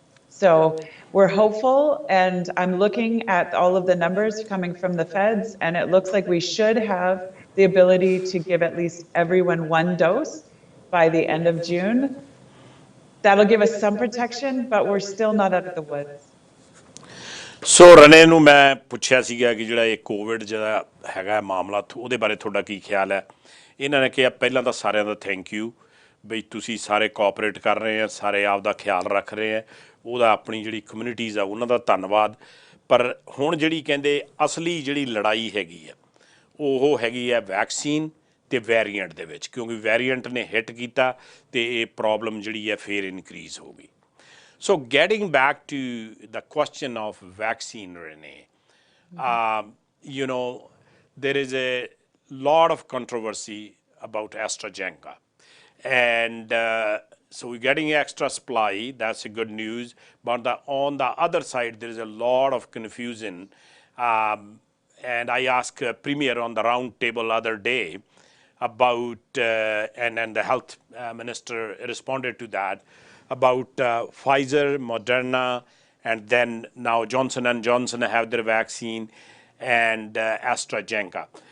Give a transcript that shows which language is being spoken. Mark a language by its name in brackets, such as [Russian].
[English] So we're hopeful, and I'm looking at all of the numbers coming from the feds, and it looks like we should have the ability to give at least everyone 1 dose by the end of June. That'll give us some protection, but we're still not out of the woods. [Punjabi] ਸੋ ਰਨੇ ਨੂੰ ਮੈਂ ਪੁੱਛਿਆ ਸੀਗਾ ਕਿ ਜਿਹੜਾ ਇਹ Covid ਜਿਹੜਾ ਹੈਗਾ ਮਾਮਲਾ ਉਹਦੇ ਬਾਰੇ ਤੁਹਾਡਾ ਕੀ ਖਿਆਲ ਹੈ ਇਹਨਾਂ ਨੇ ਕਿਹਾ ਪਹਿਲਾਂ ਤਾਂ ਸਾਰਿਆਂ ਦਾ ਥੈਂਕ ਯੂ ਬਈ ਤੁਸੀਂ ਸਾਰੇ ਕੋਆਪਰੇਟ ਕਰ ਰਹੇ ਆ ਸਾਰੇ ਆਪ ਦਾ ਖਿਆਲ ਰੱਖ ਰਹੇ ਆ ਉਹਦਾ ਆਪਣੀ ਜਿਹੜੀ ਕਮਿਊਨਿਟੀਜ਼ ਆ ਉਹਨਾਂ ਦਾ ਧੰਨਵਾਦ ਪਰ ਹੁਣ ਜਿਹੜੀ ਕਹਿੰਦੇ ਅਸਲੀ ਜਿਹੜੀ ਲੜਾਈ ਹੈਗੀ ਆ ਉਹ ਹੈਗੀ ਆ ਵੈਕਸੀਨ ਅਤੇ ਵੈਰੀਐਂਟ ਦੇ ਵਿੱਚ ਕਿਉਂਕਿ ਵੈਰੀਐਂਟ ਨੇ ਹਿੱਟ ਕੀਤਾ ਅਤੇ ਇਹ ਪ੍ਰੋਬਲਮ ਜਿਹੜੀ ਹੈ ਫਿਰ ਇਨਕਰੀਜ਼ ਹੋ ਗਈ [English] So getting back to the question of vaccine, Renee, you know, there is a lot of controversy about AstraZeneca. And so we're getting extra supply, that's a good news. But on the other side, there is a lot of confusion. And I asked Premier on the round table other day about, and the health minister responded to that, about Pfizer, Moderna, and then now Johnson & Johnson have their vaccine, and AstraZeneca.